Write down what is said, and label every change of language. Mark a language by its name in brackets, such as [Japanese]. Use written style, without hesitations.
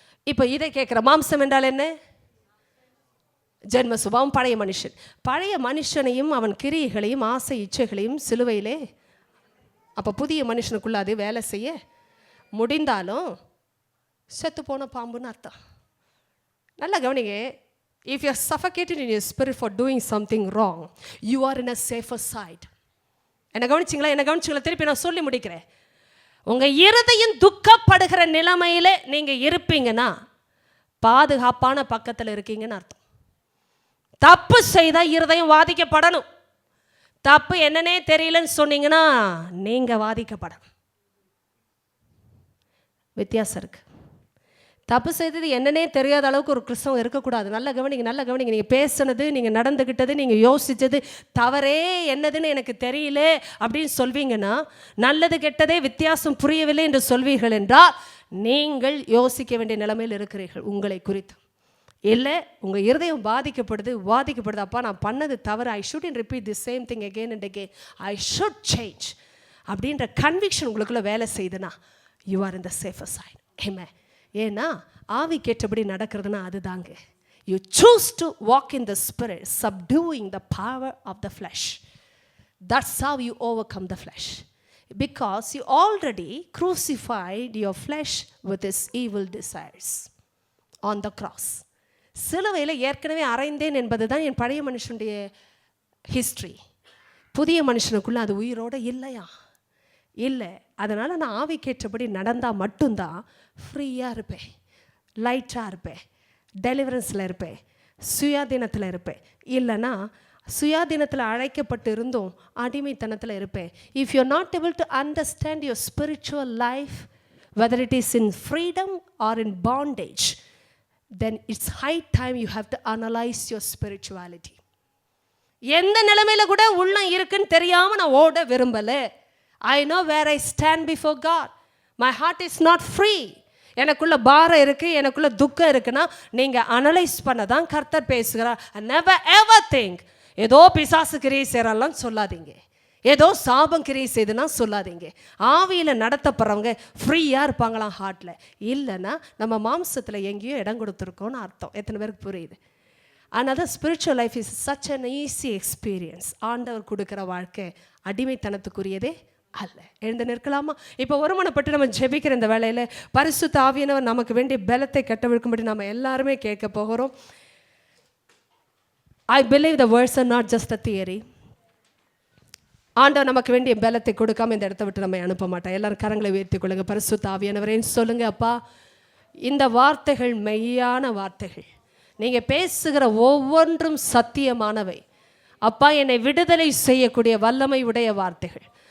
[Tamil] இப்போ இதை கேட்குற, மாம்சம் என்றால் என்ன? ஜென்ம சுபாவம், பழைய மனுஷன். பழைய மனுஷனையும் அவன் கிரியைகளையும் ஆசை இச்சைகளையும் சிலுவையிலே. அப்போ புதிய மனுஷனுக்குள்ள அது வேலை செய்ய முடிந்தாலும் செத்து போன பாம்புன்னு அர்த்தம். நல்லா கவனிங்க. [English] If you are suffocated in your spirit for doing something wrong, you are in a safer side. [Tamil] என்ன கவனிச்சிங்களா? திருப்பி நான் சொல்லி முடிக்கிறேன். உங்கள் இருதயம் துக்கப்படுகிற நிலைமையில நீங்கள் இருப்பீங்கன்னா பாதுகாப்பான பக்கத்தில் இருக்கீங்கன்னு அர்த்தம். தப்பு செய்தால் இருதயம் வாதிக்கப்படணும். தப்பு என்னன்னே தெரியலன்னு சொன்னீங்கன்னா நீங்கள் வாதிக்கப்படணும். வித்தியாசம் இருக்கு. தப்பு செய்தது என்னன்னே தெரியாத அளவுக்கு ஒரு கிறிஸ்தவம் இருக்கக்கூடாது. நல்ல கவனிங்க. நீங்கள் பேசுனது, நீங்கள் நடந்துக்கிட்டது, நீங்கள் யோசித்தது தவறே என்னதுன்னு எனக்கு தெரியல அப்படின்னு சொல்வீங்கன்னா, நல்லது கெட்டதே வித்தியாசம் புரியவில்லை என்று சொல்வீர்கள் என்றால் நீங்கள் யோசிக்க வேண்டிய நிலைமையில் இருக்கிறீர்கள் உங்களை குறித்து. இல்லை, உங்கள் இருதயம் வாதிக்கப்படுது. அப்பா நான் பண்ணது தவறு, [English] I should repeat the same thing again and again, I should change [Tamil] அப்படின்ற கன்விக்ஷன் உங்களுக்குள்ள வேலை செய்யுதுன்னா [English] You are in the safer side. ஆமென். [Tamil] ஏன்னா ஆவிக்கேற்றபடி நடக்கிறதுனா அதுதாங்க. [English] You choose to walk in the spirit, subduing the power of the flesh. That's how you overcome the flesh, because you already crucified your flesh with its evil desires on the cross. [Tamil] சிலுவையில் ஏற்கனவே அறைந்தேன் என்பது தான் என் பழைய மனுஷனுடைய history. புதிய மனுஷனுக்குள்ளே அது உயிரோடு இல்லையா? இல்லை. அதனால் நான் ஆவிக்கேற்றபடி நடந்தால் மட்டும்தான் ஃப்ரீயாக இருப்பேன், லைட்டாக இருப்பேன், டெலிவரன்ஸில் இருப்பேன், சுயாதீனத்தில் இருப்பேன். இல்லைன்னா சுயாதீனத்தில் அழைக்கப்பட்டு இருந்தும் அடிமைத்தனத்தில் இருப்பேன். [English] If you are not able to understand your spiritual life, whether it is in freedom or in bondage, then it's high time you have to analyze your spirituality. [Tamil] எந்த நிலைமையில கூட உள்ளம் இருக்குன்னு தெரியாம நான் ஓட விரும்பல. [English] I know where I stand before God. My heart is not free. [Tamil] எனக்குள்ள பாரம் இருக்கு, எனக்குள்ள துக்கம் இருக்குன்னா நீங்க அனலைஸ் பண்ண தான் கர்த்தர் பேசுகிறார். [English] never ever think [Tamil] ஏதோ பிசாசு கிரியை செய்யறான்னு சொல்லாதீங்க, ஏதோ சாபம் கிரியை செய்துன்னா சொல்லாதீங்க. ஆவியில் நடத்தப்படுறவங்க ஃப்ரீயாக இருப்பாங்களாம் ஹார்ட்டில். இல்லைன்னா நம்ம மாம்சத்தில் எங்கேயோ இடம் கொடுத்துருக்கோன்னு அர்த்தம். எத்தனை பேருக்கு புரியுது? அதனால் [English] Spiritual life is such an easy experience. [Tamil] ஆண்டவர் கொடுக்குற வாழ்க்கை அடிமைத்தனத்துக்குரியதே அல்ல. எழுந்து நிற்கலாமா? இப்போ ஒருமனப்பட்டு நம்ம ஜெபிக்கிற இந்த வேளையில் பரிசுத்த ஆவியானவர் நமக்கு வேண்டிய பலத்தை கட்டவிழ்க்கும்படி நம்ம எல்லாருமே கேட்க போகிறோம். [English] I believe the words are not just a theory. [Tamil] ஆண்டவர் நமக்கு வேண்டிய பலத்தை கொடுக்காம இந்த இடத்த விட்டு நம்ம அனுப்ப மாட்டோம். எல்லாரும் கரங்களை உயர்த்திக் கொள்ளுங்க. பரிசுத்த ஆவியானவரேன்னு சொல்லுங்க. அப்பா, இந்த வார்த்தைகள் மெய்யான வார்த்தைகள், நீங்கள் பேசுகிற ஒவ்வொன்றும் சத்தியமானவை. அப்பா, என்னை விடுதலை செய்யக்கூடிய வல்லமை உடைய வார்த்தைகள்.